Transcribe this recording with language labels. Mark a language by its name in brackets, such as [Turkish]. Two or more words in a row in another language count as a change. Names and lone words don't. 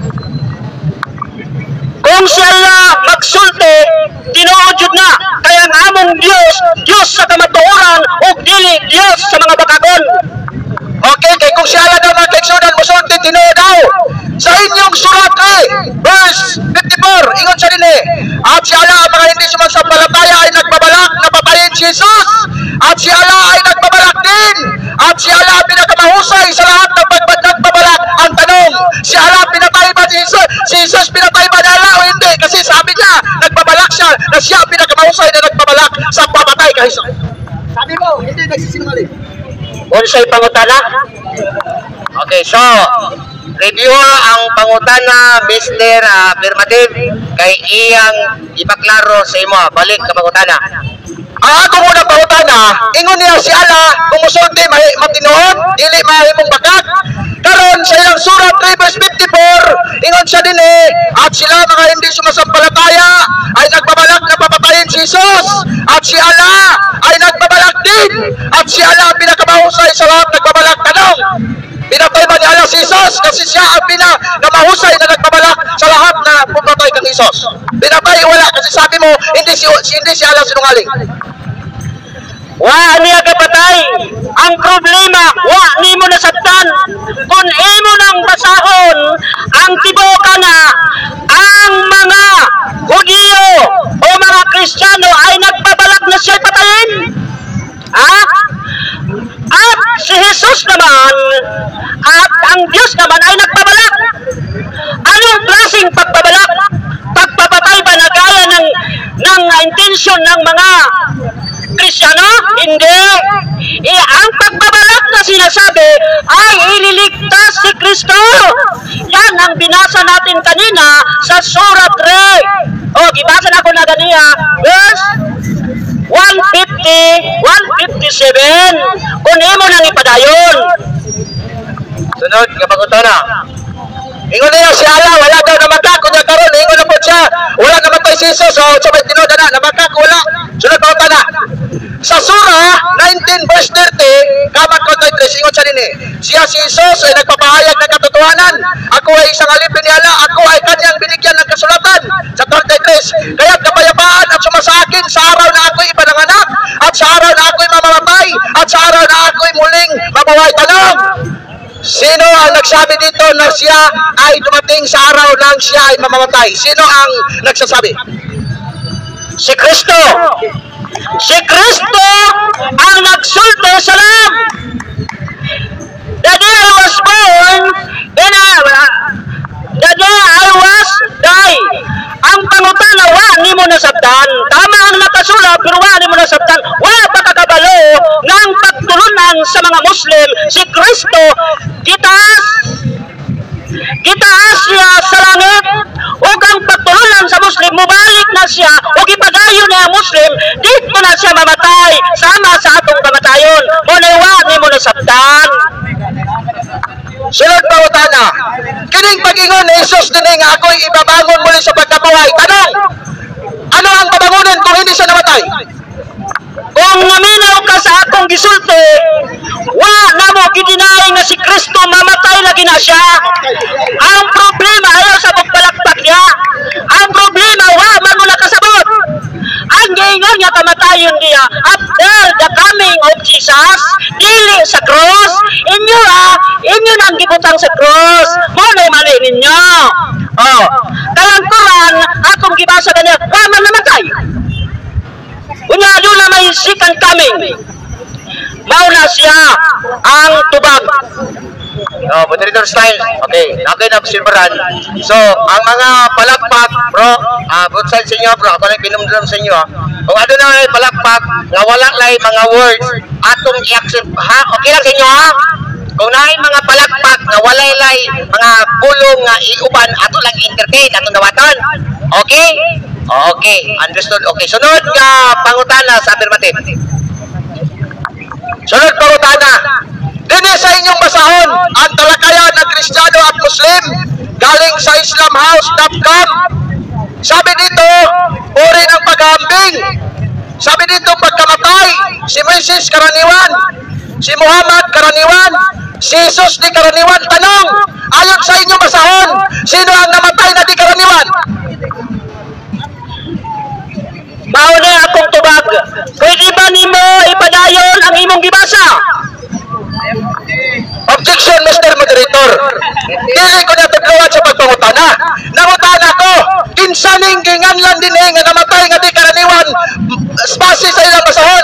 [Cebuano] Kung si Allah magsulti, tinuod jud na. Kaya ang among Dios sa kamatuoran ug dili Dios sa mga bakagon. Okay, kay kung siya daw mga kaigsunan musulti Ginoo daw sa inyong surat verse 54 ingon siya dinhi, [Filipino] at siya ang mga hindi sumasampalataya ay nagbabalak na patayin si Jesus, at siya ay nagbabalak din, at siya ang pinakamahusay sa lahat ng nagbabalak. Ang tanong, siya pinatay ba ni Jesus? Si Jesus pinatay ba niya o hindi? Kasi sabi niya nagbabalak siya na siya ang pinakamahusay na nagbabalak sa pamatay kay Jesus. Sabi mo, hindi nagsisinungaling. [Cebuano] Unsay pangutana? Okay, so review ang pangutana Mr. Affirmative kay iyang ipaklaro sa imo. Balik ka pangutana. Ang ako muna pangutana, ingon niya si Allah kung musulti matinuod, dili mahimong bakat. Karon sa iyang surat 3 verse 54, ingon siya dinhi, [Filipino] at sila mga hindi sumasampalataya ay nagbabalak na papatayin si Jesus, at si Allah ay nagbabalak din, at si Allah ang pinakamahusay sa lahat nagbabalak. Tanong, pinatay ba ni Allah si Jesus? Kasi siya ang pinakamahusay na nagbabalak sa lahat na pumatay kang Jesus. Pinatay wala, kasi sabi mo hindi si Allah sinungaling. [Cebuano] Wa niya kapatay. Ang problema, wa nimo nasabtan. Kung imo nang basahon, ang tibuka na ang mga Hudyo o mga Kristiyano [Filipino] ay nagbabalak na siya patayin. At si Jesus naman at ang Diyos naman ay nagbabalak. Anong klaseng pagbabalak? Pagpapatay ba na gaya ng intensyon ng mga Kristiyano? Hindi. Ang pagbabalak na sinasabi ay ililigtas si Kristo. Yan ang binasa natin kanina sa Surat 3. [Cebuano] Gibasa na ako na ganiya. Verse 150, 157. Kung imo nang ipadayon. Sunod ka pangutana. Ingon niya si Allah, wala daw namakak, kunya karon ingon na po siya, wala namatay si Jesus, so sabay tinuod na namakak wala. Sunod pa na. Sa surah 19 verse 30, kamat ko 33, ingon siya dinhi, [Filipino] siya si Jesus ay nagpapahayag ng katotohanan. Ako ay isang alipin ni Allah, ako ay kanyang binigyan ng kasulatan. Sa 33, kaya kapayapaan at sumasakin sa araw na ako'y ipananganak, at sa araw na ako'y mamamatay, at sa araw na ako'y muling mabuhay. Tanong, sino ang nagsabi dito na siya ay dumating sa araw nang siya ay mamamatay? Sino ang nagsasabi? Si Kristo. [Cebuano] Si Kristo ang nagsulti sa lam. [English] The day I was born, the day I was die. [Cebuano] Ang pangutana, wa ni mo nasabtan. Tama ang nakasulat, pero wa ni mo nasabtan. Wa pakakabalo ng pagtulunan sa mga Muslim. Si Kristo, gitaas siya sa langit. O ang pagtulunan sa Muslim, mubalik na siya. O ipadayon niya ang Muslim, [Filipino] dito na siya mamatay. [Cebuano] Sama sa atong kamatayon. Munay wa ni mo nasabtan. Sunod pa utana, kining pag-ingon ni Jesus din nga [Filipino] ako'y ibabangon muli sa pagkabuhay. Tanong, ano ang babangonin kung hindi siya namatay? [Cebuano] Kung naminaw ka sa akong gisulti, wa na mo gidinay nga si Kristo mamatay na gina siya. Ang problema ayaw sa pagpalakpak niya. Ang problema wa man mo nakasabot. Ang giingon niya kamatayon niya [English] after the coming of Jesus, [Cebuano] dili sa cross. Inyo nang gibutang sa cross. Mo na mali ninyo. Kaya ang Quran, akong gibasa kanya, wa man namatay. Unya na may [English] second coming. [Cebuano] Mauna siya ang tubag. [English] Moderator style. [Cebuano] Okay, na silveran. So, ang mga palakpak, bro, [English] good side [Cebuano] sa inyo, bro. Ako na pinumdram sa inyo. Kung ano na may palakpak, nga wala lang mga words, atong i-accept, ha? Okay lang sa inyo, ha? Kung naay mga palakpak, nga wala lang mga pulong nga iuban, ato lang entertain, atong dawaton. [English] Okay? Okay, understood. [Cebuano] Okay, sunod ka pangutana sa affirmative. Sunod pangutana, dini sa inyong basahon [Filipino] ang talakayan ng Kristiyano at Muslim galing sa islamhouse.com. Sabi dito, uri ng paghahambing. Sabi dito, pagkamatay, si Moses karaniwan, si Muhammad karaniwan, si Jesus di karaniwan. Tanong, ayon sa inyong basahon, sino ang namatay na di karaniwan? [Cebuano] Mauna ako akong tubag. Pwede ba nimo ipadayon ang imong gibasa? [English] Objection, Mr. Moderator. [Cebuano] Dili ko na tagluwat sa pagpangutana. Nangutana ko, kinsaning ginganlan din nga namatay nga [Filipino] di karaniwan [Cebuano] spasi sa ilang basahon.